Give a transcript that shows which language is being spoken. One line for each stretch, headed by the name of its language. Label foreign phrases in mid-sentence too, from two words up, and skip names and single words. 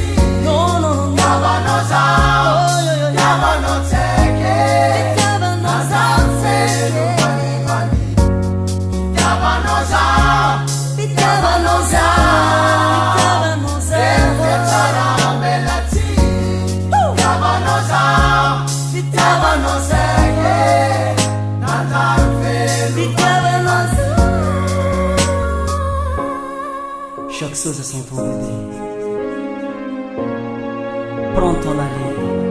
Malagasy: Diavanao zaho, diavanao seke Nanjaro felo vandi vandi Diavanao zaho, diavanao zaho Vente tsara bella ti Diavanao zaho, diavanao seke Nanjaro felo
French: Chaque chose a son temps bébé Prends ton aller